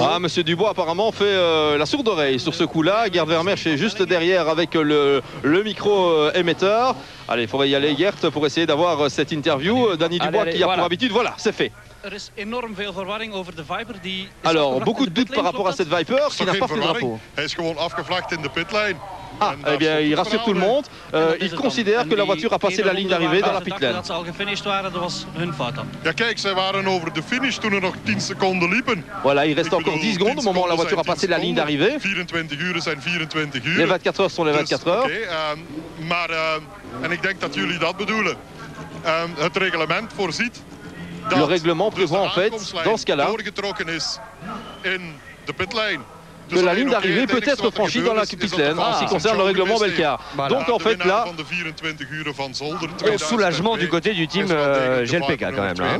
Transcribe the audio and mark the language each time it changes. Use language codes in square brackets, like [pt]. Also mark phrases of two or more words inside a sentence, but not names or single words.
[fr] Ah, Monsieur Dubois apparemment fait la sourde oreille sur ce coup-là. Gerd Vermeersch est juste derrière avec le micro émetteur. Allez, il faudrait y aller Gert pour essayer d'avoir cette interview. Danny Dubois qui a pour habitude, voilà, c'est fait. Alors, beaucoup de doutes par rapport à cette Viper qui n'a pas fait le drapeau. [nl] Hij is gewoon afgevlakt in de pitlane. [fr] Ah, eh bien, il rassure tout le monde. Il considère que la voiture a passé la ligne d'arrivée dans la pitlane. [nl] Ja, kijk, zij waren over de finish toen er nog 10 seconden liepen. [fr] Voilà, il reste encore 10 secondes au moment où la voiture a passé la ligne d'arrivée. [nl] 24 uur zijn 24 uur. [fr] Les 24 heures sont les 24 heures. [nl] Maar, en ik denk dat jullie dat bedoelen. Het reglement voorziet [fr] Le règlement prévoit en fait, dans ce cas-là, que la ligne d'arrivée peut être franchie dans la pitlane en ce qui concerne le règlement Belcar. Donc en fait là, gros soulagement du côté du team GLPK quand même là.